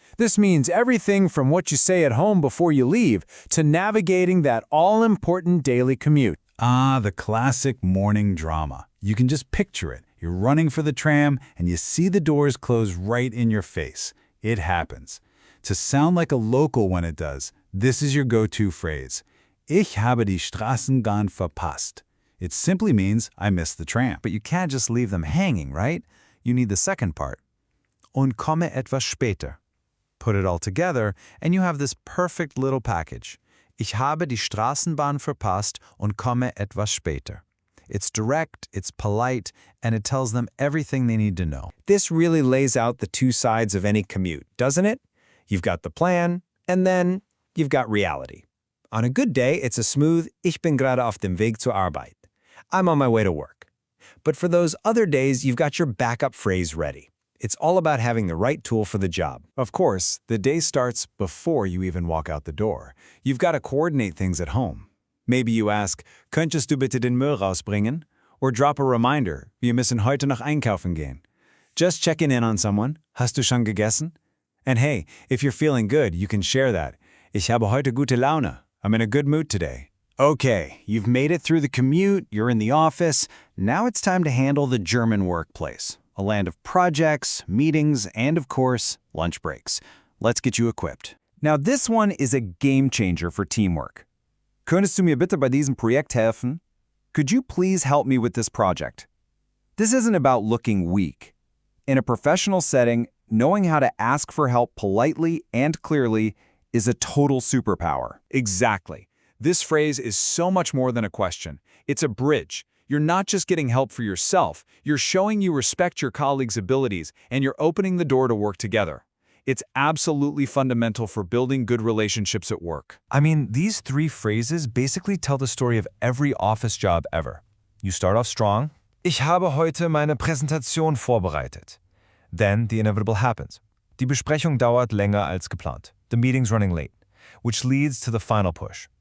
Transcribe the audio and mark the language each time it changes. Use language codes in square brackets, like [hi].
[en] This means everything from what you say at home before you leave to navigating that all-important daily commute. Ah, the classic morning drama. You can just picture it. You're running for the tram and you see the doors close right in your face. It happens. To sound like a local when it does, this is your go-to phrase. [de] Ich habe die Straßenbahn verpasst. [en] It simply means I missed the tram. But you can't just leave them hanging, right? You need the second part. [de] Und komme etwas später. [en] Put it all together, and you have this perfect little package. [de] Ich habe die Straßenbahn verpasst und komme etwas später. [en] It's direct, it's polite, and it tells them everything they need to know. This really lays out the two sides of any commute, doesn't it? You've got the plan, and then you've got reality. On a good day, it's a smooth, [de] ich bin gerade auf dem Weg zur Arbeit. [en] I'm on my way to work. But for those other days, you've got your backup phrase ready. It's all about having the right tool for the job. Of course, the day starts before you even walk out the door. You've got to coordinate things at home. Maybe you ask, [de] könntest du bitte den Müll rausbringen? [en] Or drop a reminder, [de] wir müssen heute noch einkaufen gehen. [en] Just checking in on someone, [de] hast du schon gegessen? [en] And hey, if you're feeling good, you can share that. [de] Ich habe heute gute Laune. [en] I'm in a good mood today. Okay, you've made it through the commute, you're in the office. Now it's time to handle the German workplace. A land of projects, meetings, and of course, lunch breaks. Let's get you equipped. Now this one is a game changer for teamwork. [de] Könntest du mir bitte bei diesem Projekt helfen? [en] Could you please help me with this project? This isn't about looking weak. In a professional setting, knowing how to ask for help politely and clearly is a total superpower. Exactly. This phrase is so much more than a question. It's a bridge. You're not just getting help for yourself, you're showing you respect your colleagues' abilities, and you're opening the door to work together. It's absolutely fundamental for building good relationships at work. I mean, these three phrases basically tell the story of every office job ever. You start off strong. [de] Ich habe heute meine Präsentation vorbereitet. [en] Then the inevitable happens. [de] Die Besprechung dauert länger als geplant. [en] The meeting's running late, which leads to the final push.